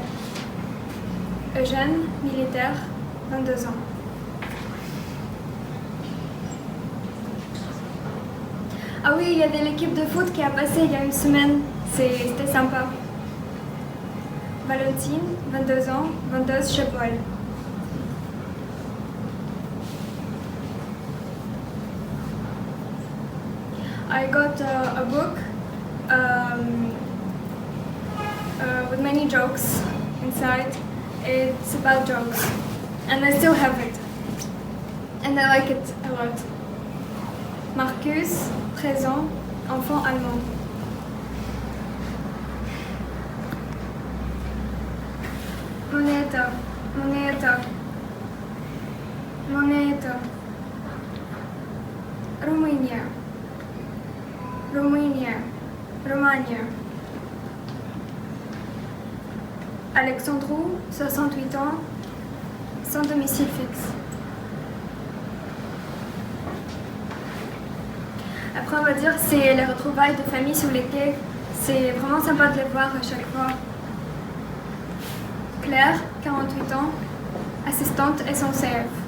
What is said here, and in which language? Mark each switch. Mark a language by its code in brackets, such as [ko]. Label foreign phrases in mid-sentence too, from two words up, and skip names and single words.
[fr] Eugène, militaire, 22 ans. Ah oui, il y avait l'équipe de foot qui a passé il y a une semaine. C'était sympa. Valentine, 22 ans, vendeuse chez Paul. [en] I got a book with many jokes inside. It's about jokes. And I still have it. And I like it a lot. [fr] Marcus, 13 ans, enfant allemand. [ro] Moneta, moneta, moneta. Romania, Romania, Romania. [fr] Alexandrou, 68 ans, sans domicile fixe. Après, on va dire c'est les retrouvailles de famille sur les quais. C'est vraiment sympa de les voir à chaque fois. Claire, 48 ans, assistante SNCF.